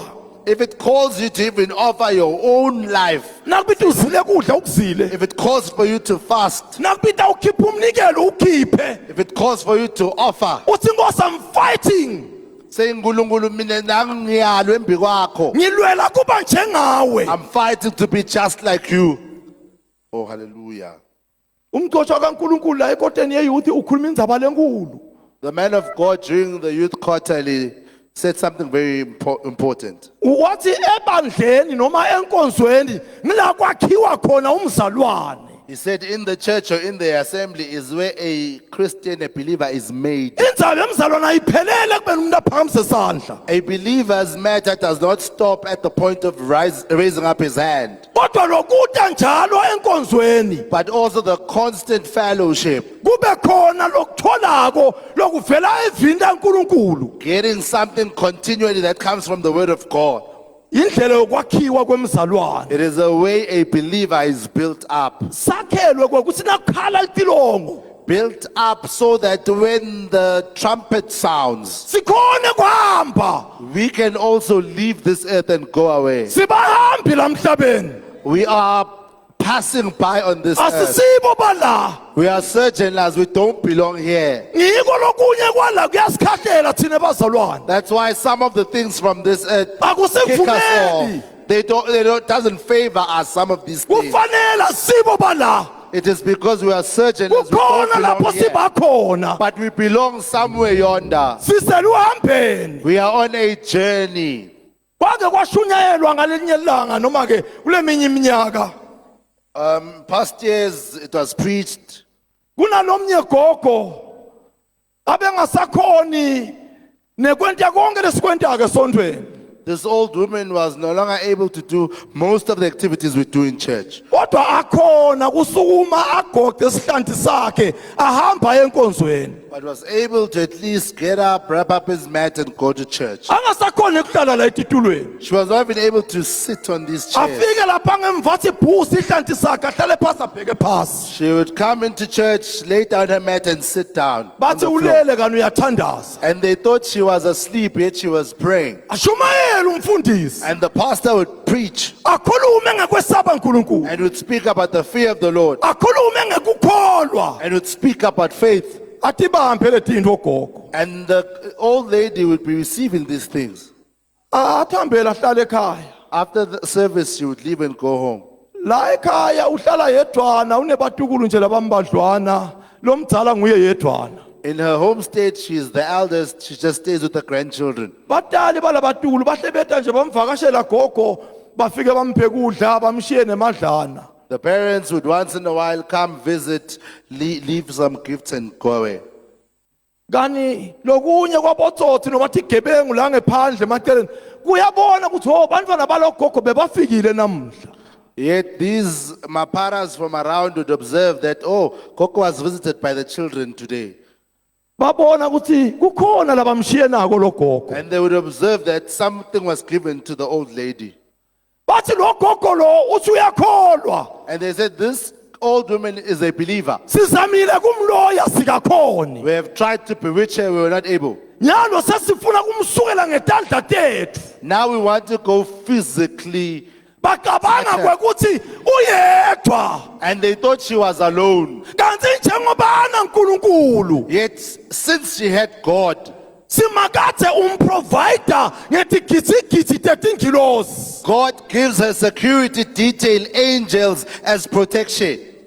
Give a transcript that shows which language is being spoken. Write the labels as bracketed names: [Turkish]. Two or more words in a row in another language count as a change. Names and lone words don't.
[English] If it calls you to even offer your own life, [Swati] Nakubita uzile kudla ukuzile. [English] if it calls for you to fast, [Swati] Nakubita ukhipha umnikelo ukhiphe. [English] if it calls for you to offer, [Swati] Uthi Nkosi [English] I'm fighting. [Swati] say uNkulunkulu mina nangiyalwe embi kwakho. Ngilwela kuba njengawe. [English] I'm fighting to be just like you. Oh, hallelujah. [Swati] Umgcotshwa kaNkulunkulu la ekoteni yeyouth ukhuluma indzaba lenkulu. [English] The man of God during the youth quarterly said something very important. [Swati] Wathi ebandleni noma enkonzweni ngila kwakhiwa khona umzalwane. [English] He said in the church or in the assembly is where a Christian, a believer is made. [Swati] Indzaba yemzalwane ayiphelele kubeni umuntu aphakamisa isandla. [English] A believer's matter does not stop at the point of raising up his hand, [Swati] Kodwa lokuta njalo enkonzweni [English] but also the constant fellowship, [Swati] kube khona lokutholako lokuvela evini laNkulunkulu. [English] getting something continually that comes from the word of God. [Swati] Indlela yokwakhiwa kwemzalwane. [English] It is a way a believer is built up. [Swati] Sakhelwe ukuthi nakukhala litilongo [English] Built up so that when the trumpet sounds, [Swati] sikhone kuhamba. [English] we can also leave this earth and go away. [Swati] Sibahambi la emhlabeni. [English] We are passing by on this earth. [Swati] Asisibo bala. [English] We are sojourners. We don't belong here. [Swati] Ngiko lokunye kwala kuyasikhatlela thina bazalwane. [English] That's why some of the things from this earth kick us [Swati] Akusivumeli. [English] off. They don't doesn't favor us, some of these things. [Swati] Kufanele sibo bala. [English] It is because we are sojourners. We [Swati] Kukhona [English] don't [Swati] lapho [English] belong here. [Swati] sibakhona. [English] But we belong somewhere yonder. [Swati] Siseluhambeni. [English] We are on a journey. [Swati] Kwake kwashunyayelwa ngalelinye ilanga noma ke kuleminye iminyaka. [English] Past years it was preached. [Swati] Kunanomnye gogo abengasakhoni nekwenta konke lesikwenta ke sondweni. [English] This old woman was no longer able to do most of the activities we do in church. [Swati] Kodwa akhona kusukuma agoqe isihlanti sakhe ahamba enkonzweni. [English] But was able to at least get up, wrap up his mat and go to church. [Swati] Angasakhona ukuhlala la etitulweni. [English] She was not even able to sit on these chairs. [Swati] Afike lapha ngemva athi bhusi ihlanti sakhe ahlale phasi abheke phasi. [English] She would come into church, lay down her mat and sit down on [Swati] Bathi [English] the floor. [Swati] ulele kani uyathandaza. [English] And they thought she was asleep, yet she was praying. [Swati] Ashumayela umfundisi. [English] And the pastor would preach [Swati] Akhulume ngekwesaba uNkulunkulu. [English] and would speak about the fear of the Lord [Swati] Akhulume ngekukholwa. [English] and would speak about faith. [Swati] Athi bahambe letinto gogo. [English] And the old lady would be receiving these things. [Swati] Athambela ahlale ekhaya. [English] After the service, she would leave and go home. [Swati] La ekhaya uhlala yedwana unebatukulu nje labambadlwana lomdzala nguye yedwana. [English] In her home state, she is the eldest. She just stays with the grandchildren. [Swati] Batali balabatukulu bahle beta nje bamvakashela gogo bafike bamphe kudla bamshiye nemadlana. [English] The parents would once in a while come visit, leave some gifts and go away. [Swati] Kani lokunye kwabotsotsi noma thi gebengu la ngephandle emaceleni kuyabona ukuthi ho bantwana balogogo bebafikile namuhla. [English] Yet these maparas from around would observe that, oh, Coco was visited by the children today. [Swati] Babona ukuthi kukhona labamshiye nako logogo. [English] And they would observe that something was given to the old lady. [Swati] Bathi logogo lo uthi uyakholwa. [English] And they said, this old woman is a believer. [Swati] Sizamile kumloya sikakhoni. [English] We have tried to bewitch her, we were not able. [Swati] Nyalo sesifuna kumsukela ngetandla tethu. [English] Now we want to go physically [Swati] bacabanga [English] Scatter. [Swati] kwekuthi uyedwa [English] And they thought she was alone. [Swati] kanti njengoba anaNkulunkulu [English] Yet, since she had God, [Swati] simakade umprovider ngetigitsigitsi tetingilosi [English] God gives her security detail angels as protection.